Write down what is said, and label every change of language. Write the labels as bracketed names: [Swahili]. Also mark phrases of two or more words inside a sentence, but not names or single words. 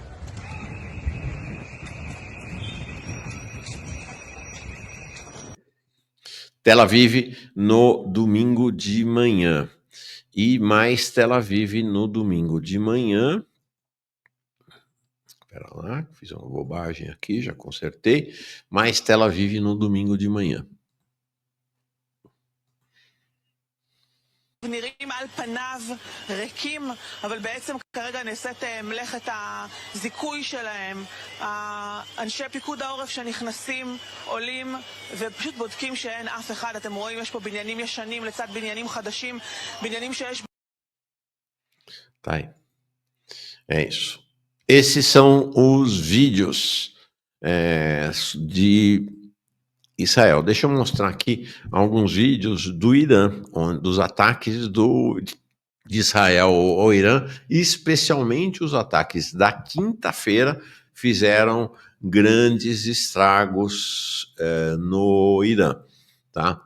[Portuguese] Tel Aviv no domingo de manhã. E mais Tel Aviv no domingo de manhã. Pera lá, fiz uma bobagem aqui, já consertei. Mais Tel Aviv no domingo de manhã. [Hebrew] נראים על פניו ריקים, אבל בעצם כרגע נעשית מלאכת הזיכוי שלהם. אנשי פיקוד העורף שנכנסים, עולים ופשוט בודקים שאין אף אחד. אתם רואים, יש פה בניינים ישנים לצד בניינים חדשים, בניינים שיש... [Portuguese] Tá aí. É isso. Esses são os vídeos de Israel. Deixa eu mostrar aqui alguns vídeos do Irã, dos ataques de Israel ao Irã, especialmente os ataques da quinta-feira fizeram grandes estragos no Irã, tá?